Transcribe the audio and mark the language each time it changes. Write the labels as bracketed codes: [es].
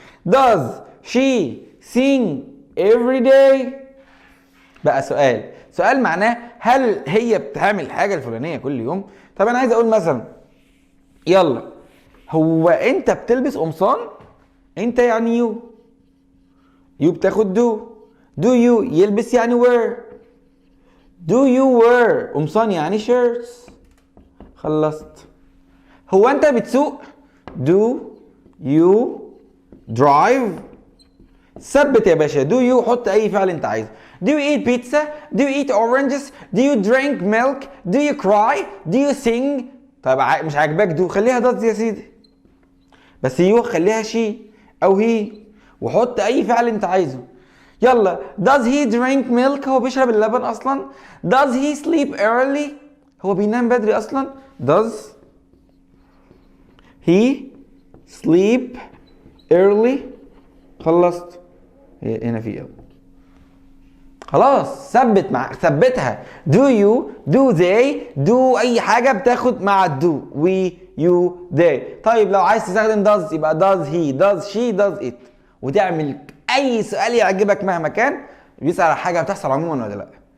[en] Does she sing every day? [ar] بقى سؤال معناه هل هي بتعمل الحاجه الفلانيه كل يوم؟ طب انا عايز اقول مثلا يلا هو انت بتلبس قمصان؟ انت يعني يو بتاخد do you يلبس يعني wear، [en] do you wear [ar] قمصان يعني shirts. خلصت. هو انت بتسوق؟ [en] do you drive؟ [ar] ثبت يا باشا do you حط اي فعل انت عايزه. [en] do you eat pizza؟ do you eat oranges؟ do you drink milk؟ do you cry؟ do you sing؟ [ar] طب مش عاجباك do خليها does يا سيدي، بس يو خليها she او he، وحط اي فعل انت عايزه. يلا [en] does he drink milk؟ [ar] هو بيشرب اللبن اصلا. [en] does he sleep early؟ [ar] هو بينام بدري اصلا. [en] does he sleep early؟ [ar] خلصت. هنا في ايه؟ خلاص ثبتها [en] do you do they do [ar] اي حاجه بتاخد مع do we you they. طيب لو عايز تستخدم does يبقى [en] does he does she does it، [ar] وتعمل اي سؤال يعجبك مهما كان بيسأل على حاجه بتحصل عموما ولا لا.